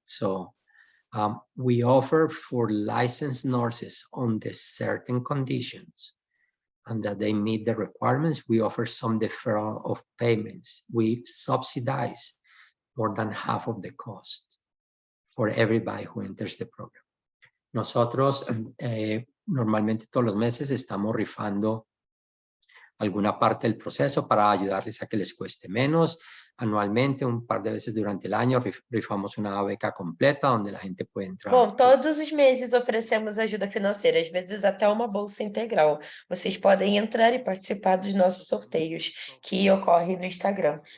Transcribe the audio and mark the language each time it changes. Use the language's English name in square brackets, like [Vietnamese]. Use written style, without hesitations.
[English] So we offer for licensed nurses on the certain conditions and that they meet the requirements, we offer some deferral of payments. We subsidize more than half of the cost for everybody who enters the program. [Spanish] Nosotros normalmente todos los meses estamos rifando alguna parte del proceso para ayudarles a que les cueste menos. Anualmente, un par de veces durante el año, rifamos una beca completa donde la gente puede entrar. [Portuguese] Bom, todos os meses oferecemos ajuda financeira, às vezes até uma bolsa integral. Vocês podem entrar e participar dos nossos sorteios que ocorrem no Instagram.